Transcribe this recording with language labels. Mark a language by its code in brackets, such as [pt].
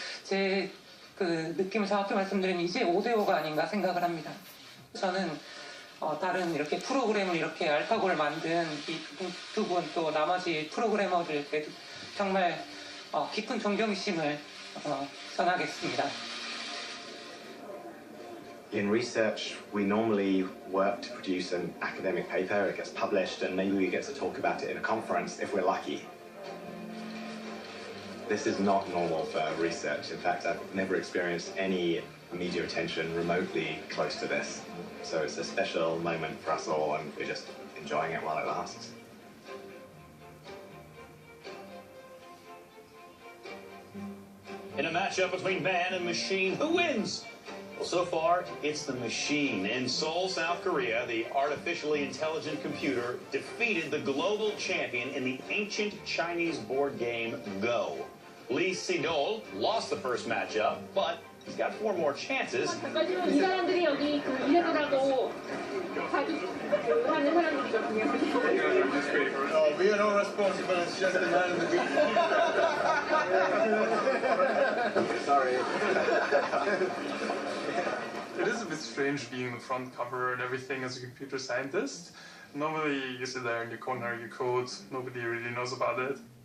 [ko] 제 그 느낌을 정확히 말씀드리면 이제 5대5가 아닌가 생각을 합니다. 저는 다른 이렇게 프로그램을 이렇게 알파고를 만든 이 두 분 또 나머지 프로그래머들께 정말 깊은 존경심을 전하겠습니다. [en] In research, we normally work to produce an academic paper, it gets published, and maybe we get to talk about it in a conference if we're lucky. This is not normal for research. In fact, I've never experienced any media attention remotely close to this. So it's a special moment for us all, and we're just enjoying it while it lasts. In a matchup between man and machine, who wins? Well, so far, it's the machine. In Seoul, South Korea, the artificially intelligent computer defeated the global champion in the ancient Chinese board game Go. Lee Sedol lost the first matchup, but he's got 4 more chances. [ko] 이 사람들이 여기 그 일해보라고 하는 사람들이거든요. [en] We are not responsible, it's just the man in the beat. Sorry. It is a bit strange being the front cover and everything as a computer scientist. Normally you sit there in your corner, you code, nobody really knows about it.